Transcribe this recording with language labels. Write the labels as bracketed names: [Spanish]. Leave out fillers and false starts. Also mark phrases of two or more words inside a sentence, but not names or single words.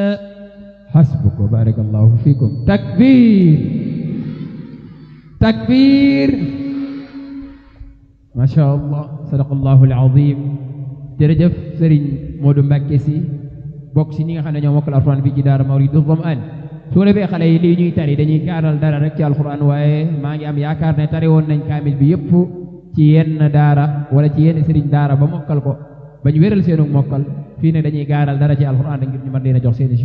[Arabic] حسبك وبارك الله فيكم تكبير ما شاء الله صدق الله العظيم [Wolof] jërëjëf Serigne Modou Mbacké si bokk si ñi nga xam ne ñoo mokkal alxuraan fii ci daara Mawridu Zam'an su ko defee xale yi lii ñuy tari dañuy gaaral dara rek ci alxuraan waaye maa ngi am yaakaar ne tari woon nañ kaamil bi yëpp ci yenn daara wala ci yenn Serigne daara ba mokkal ko ba ñu wéral seenu mokkal fii ne dañuy gaaral dara ci alxuraan ngir ñu mën leen a jox seeni